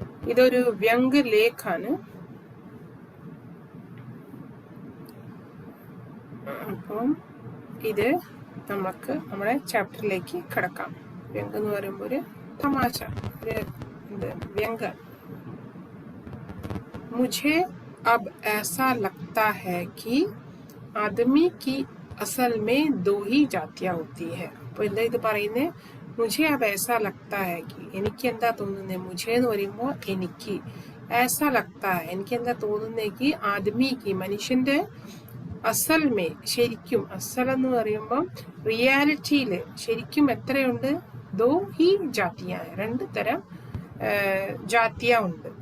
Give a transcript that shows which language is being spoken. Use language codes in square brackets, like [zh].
[ml] ഇതൊരു വ്യംഗ്യ ലേഖാണ്. അപ്പം ഇത് നമുക്ക് നമ്മുടെ ചാപ്റ്ററിലേക്ക് കിടക്കാം. വ്യംഗ്യം എന്ന് പറയുമ്പോൾ ഒരു തമാശ, ഒരു വ്യംഗ്യം. [hi] मुझे अब ऐसा लगता है कि आदमी की असल में दो ही जातियां होती है. [ml] അപ്പോൾ എന്താ ഇത് പറയുന്നത്? [hi] മുझे अब ऐसा लगता है कि [ml] എനിക്ക് എന്താ തോന്നുന്നത്? മുझे എന്ന് പറയുമ്പോൾ എനിക്ക്, [hi] ऐसा लगता है [ml] എനിക്ക് എന്താ തോന്നുന്നേക്ക്, ആദ്മിക്ക് മനുഷ്യന്റെ, [hi] അസൽ മേ [ml] ശരിക്കും, അസൽ എന്ന് പറയുമ്പോൾ റിയാലിറ്റിയിൽ ശരിക്കും എത്രയുണ്ട്? [hi] ദോ ഹി ജാതിയ, [ml] രണ്ട് തരം ജാതിയ ഉണ്ട്.